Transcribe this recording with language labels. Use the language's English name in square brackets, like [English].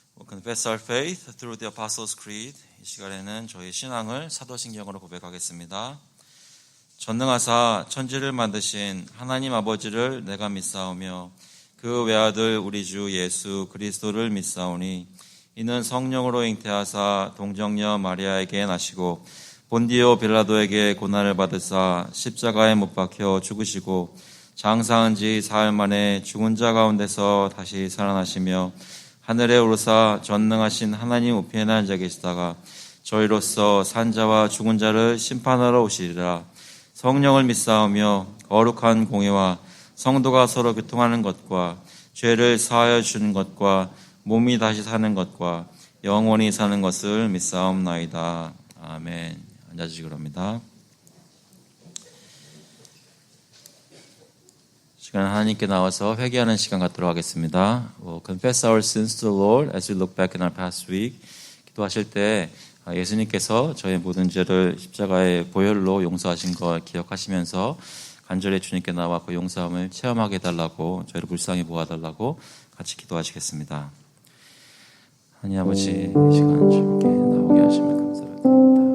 [English] Confess our faith through the Apostles' Creed. [Korean] 이 시간에는 저희 신앙을 사도신경으로 고백하겠습니다. 전능하사 천지를 만드신 하나님 아버지를 내가 믿사오며 그 외아들 우리 주 예수 그리스도를 믿사오니 이는 성령으로 잉태하사 동정녀 마리아에게 나시고 본디오 빌라도에게 고난을 받으사 십자가에 못 박혀 죽으시고 장사한 지 사흘 만에 죽은 자 가운데서 다시 살아나시며 하늘에 오르사 전능하신 하나님 우편에 앉아 계시다가 저희로서 산자와 죽은 자를 심판하러 오시리라. 성령을 믿사오며 거룩한 공회와 성도가 서로 교통하는 것과 죄를 사하여 주는 것과 몸이 다시 사는 것과 영원히 사는 것을 믿사옵나이다. 아멘. 앉아주시기 바랍니다. 시간 하나님께 나와서 회개하는 시간 갖도록 하겠습니다. [English] Confess our sins to the Lord as we look back in our past week. [Korean] 기도하실 때 예수님께서 저의 모든 죄를 십자가의 보혈로 용서하신 걸 기억하시면서 간절히 주님께 나와 그 용서함을 체험하게 해달라고, 저희를 불쌍히 보아달라고 같이 기도하시겠습니다. 하나님 아버지, 이 시간 주님께 나오게 하시면 감사를 드립니다.